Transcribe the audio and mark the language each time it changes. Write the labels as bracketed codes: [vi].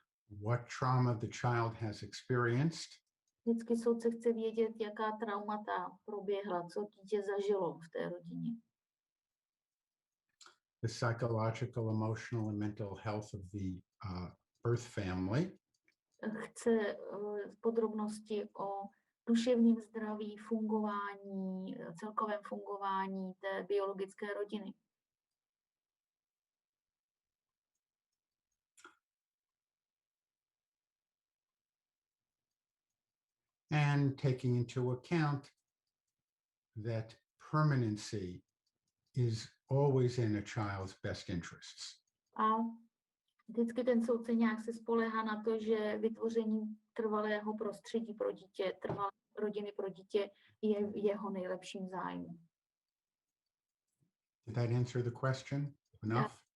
[en] What trauma the child has experienced. [cs] Vždycky soudce chce vědět, jaká traumata proběhla, co dítě zažilo v té rodině. [en] The psychological, emotional, and mental health of the birth family. [cs] Chce podrobnosti o duševním zdraví, fungování, celkovém fungování té biologické rodiny. [en] And taking into account that permanency is always in a child's best interests. [cs] A vždycky ten soudce nějak se spoléhá na to, že vytvoření trvalého prostředí pro dítě, trvalé rodiny pro dítě je v jeho nejlepším zájmu. [en] Did that answer the question enough?